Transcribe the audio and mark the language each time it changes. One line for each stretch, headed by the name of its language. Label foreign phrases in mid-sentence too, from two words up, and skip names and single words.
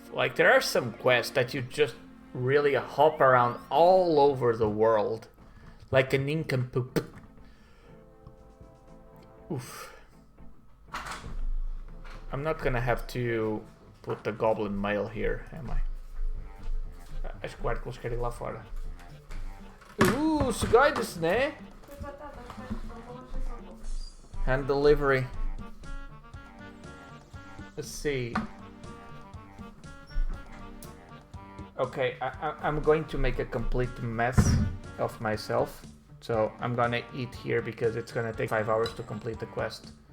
English: Like, there are some quests that you just really hop around all over the world. Like a nincompoop. Oof. I'm not gonna have to put the goblin mail here, am I?
Portuguese: Acho que o Hércules quer ir lá fora.
Japanese: すごいですね?
English: Hand delivery. Let's see. Okay, I'm going to make a complete mess of myself. So I'm gonna eat here because it's gonna take 5 hours to complete the quest.